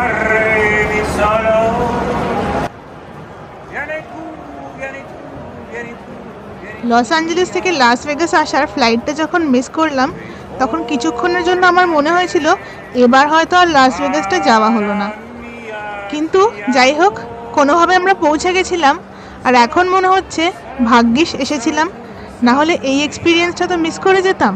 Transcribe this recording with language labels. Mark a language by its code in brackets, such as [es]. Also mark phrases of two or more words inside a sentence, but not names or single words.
[it] mi solo. Vieni tu, vieni tu, vieni tu. [bn] লস অ্যাঞ্জেলেস থেকে লাস ভেগাস আসার ফ্লাইটটা যখন মিস করলাম তখন কিছুক্ষণের জন্য আমার মনে হয়েছিল এবার হয়তো আর লাস ভেগাসটা যাওয়া হলো না। কিন্তু যাই হোক, কোনোভাবে আমরা পৌঁছে গেছিলাম। আর এখন মনে হচ্ছে ভাগ্যিস এসেছিলাম, না হলে এই এক্সপিরিয়েন্সটা তো মিস করে যেতাম।